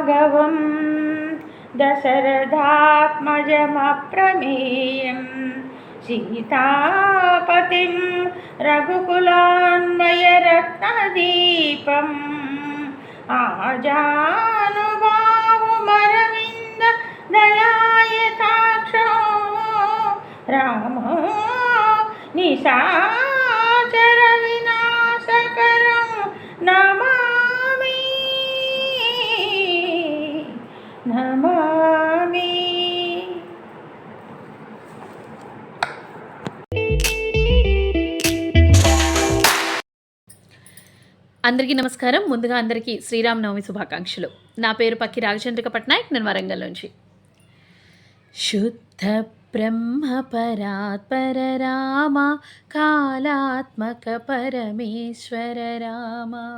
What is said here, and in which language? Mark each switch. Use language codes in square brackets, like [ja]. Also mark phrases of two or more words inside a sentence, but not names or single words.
[sa] राघवं दशरथात्मजमप्रमेयं सीतापतिं रघुकुलान्वयरत्नदीपम् आजानुबाहुमरविन्द दलायताक्षो रामो निशाचर विनाशकरं नमामि नमामि. [te] అందరికీ నమస్కారం. ముందుగా అందరికీ శ్రీరామనవమి శుభాకాంక్షలు. నా పేరు పక్కి రాఘచంద్రిక పట్నాయక్, నేను వరంగల్ నుంచి. [sa] శుద్ధ బ్రహ్మ పరాత్పర రామ కాళాత్మక పరమేశ్వర రామ.